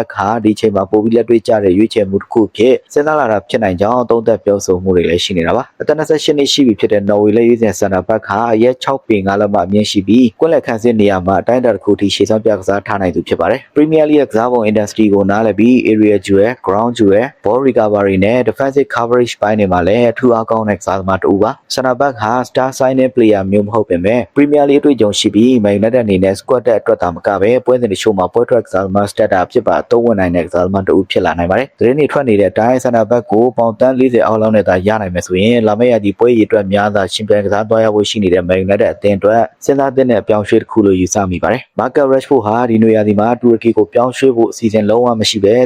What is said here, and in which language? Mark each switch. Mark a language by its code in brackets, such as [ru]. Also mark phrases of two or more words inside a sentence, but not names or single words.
[my] ဟာဒီချိန်မှာပိုပြီးလက်တွေ့ကျတဲ့ရွေးချယ်မှုတစ်ခုဖြစ်စဉ်းစားလာတာဖြစ်နိုင်ကြောင်းသုံးသပ်ပြောဆိုမှုတွေလည်းရှိနေတာပါ။အသက်28နှစ်ရှိပြီဖြစ်တဲ့ Norway လက်ရွေးစင် [en] Center Back [my] ဟာ အရက်6ပေ5လက်မှအမြင့်ရှိပြီးကွင်းလက်ခံစစ်နေရာမှာအတိုင်းအတာတစ်ခုထိရှေ့ဆောင်ပြကစားထားနိုင်သူဖြစ်ပါတယ်။ Premier League ကစားပုံ industry ကိုနားလည်ပြီး [en] area duel, ground duel, ball recovery [my] နဲ့ [en] defensive coverage [my] ပိုင်းတွေမှာလည်းအထူးအားကောင်းတဲ့ကစားသမားတစ်ဦးပါ။ [en] Center Back [my] ဟာ [en] star signing player [my] မျိုးမဟုတ်ပေမဲ့ Premier League အတွေ့အကြုံရှိပြီး Man United အနေနဲ့ squad အတွက်သာမကပဲပွဲစဉ်တချို့မှာပွဲထွက်ကစားသမား starter ဖြစ်ပါအသုံးဝင်နိုင်တဲ့ကစားသမားတစ်ဦးဖြစ်လာနိုင်ပါတယ်။သတင်းတွေထွက်နေတဲ့အတိုင်း [en] Center Back [my] ကိုပေါင်တန်း40အောက်လောက်နဲ့သာရနိုင်မယ်ဆိုရင်လာ မယ့်ရာသီပွဲရည်အတွက်များစွာရှင်ပြိုင်ကစားသွားရဖို့ရှိနေတဲ့ Man United အသင်းအတွက်စဉ်းစားသင့်တဲ့အပြောင်းရွှေ့တစ်ခုလို့ယူဆမိပါတယ်။ Marcus Rashford ဟာဒီနွေရာသီမှာတူရကီကိုပြောင်းရွှေ့ဖို့အစီအစဉ်လုံးဝမရှိပဲ